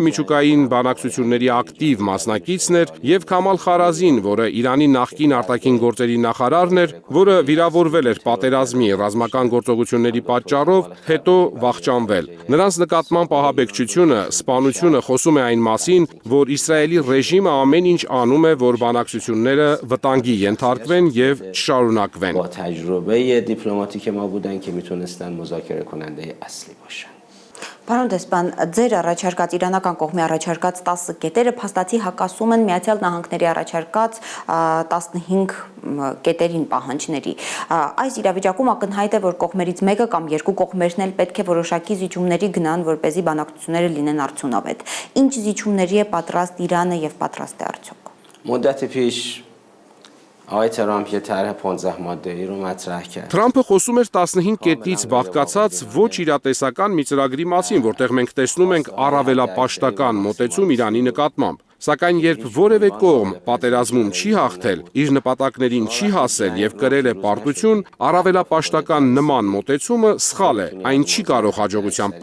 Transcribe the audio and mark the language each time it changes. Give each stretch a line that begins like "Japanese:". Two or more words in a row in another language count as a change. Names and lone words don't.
Armenian: միջուկային բանակցությունների ակտիվ մասնակիցն էր, եւ Քամալ Խարազին, որը Իրանի նախկին արտաքին գործերի նախարարն էր, որը վիրավորվել էր պատերազմի ռազմական գործողությունների պատճառով, հետո վախճանվել։ Նրանց նկատմամբ ահաբեկչությունը, սպանությունը խոսում է այն մասին, որ Իսրայելի ռեժիմը ամեն ինչ անում է, որ բանակցությունները վտանգի ենթարկվեն եւ չշարունակվեն։
Persian: با تجربه دیپلماتیک ما بودن که میتونستن مذاکره کننده اصلی باشن.
Armenian: Պարոն դեսպան, ձեր առաջարկած իրանական կողմի առաջարկած 10 կետերը փաստացի հակասում են Միացյալ Նահանգների առաջարկած 15 կետերին պահանջների։ Այս իրավիճակում ակնհայտ է, որ կողմերից մեկը կամ երկու կողմերն էլ պետք է որոշակի զիջումների գնան, որպեսզի բանակցությունները լինեն արդյունավետ։ Ինչ զիջումների է պատրաստ Իրանը եւ պատրաստ է արդյոք։
Persian: مدت پیش آقای ترامپ یه طرح 15 ماده‌ای رو مطرح کرد.
Armenian: Թրամփը խոսում էր 15 կետից բաղկացած ոչ իրատեսական մի ծրագրի մասին, որտեղ մենք տեսնում ենք առավելապաշտական մոտեցում Իրանի նկատմամբ։ Սակայն երբ որևէ կողմ պատերազմում չի հաղթել, իր նպատակներին չի հասել եւ կրել է պարտություն, առավելապաշտական նման մոտեցումը սխալ է, այն չի կարող հաջողությամբ